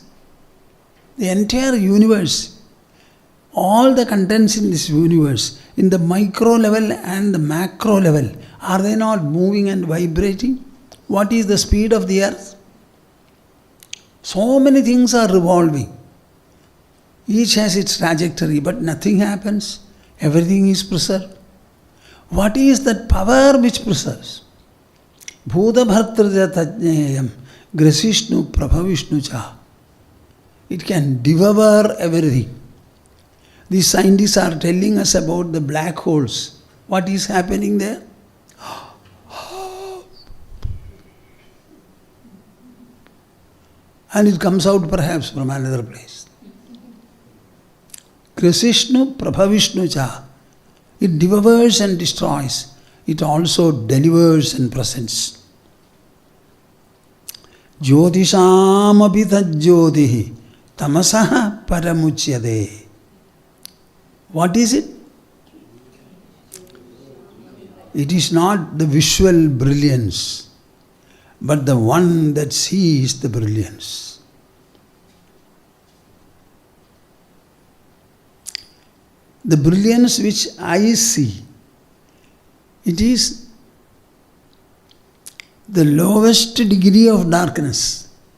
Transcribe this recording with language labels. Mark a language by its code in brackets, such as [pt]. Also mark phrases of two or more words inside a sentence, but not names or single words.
[en] The entire universe, all the contents in this universe, in the micro level and the macro level, are they not moving and vibrating? What is the speed of the earth? So many things are revolving. Each has its trajectory, but nothing happens. Everything is preserved. What is that power which preserves? [sa] भूत भर्तृ तज्ज्ञेयं ग्रसिष्णु प्रभविष्णु च. [en] It can devour everything. These scientists are telling us about the black holes. What is happening there? And it comes out perhaps from another place. [sa] ग्रसिष्णु प्रभविष्णु च. [en] It devours and destroys. It also delivers and presents. [sa] ज्योतिषाम् अपि तज्ज्योतिः तमसः परमुच्यते. [en] What is it? It is not the visual brilliance, but the one that sees the brilliance. The brilliance which I see, it is the lowest degree of darkness.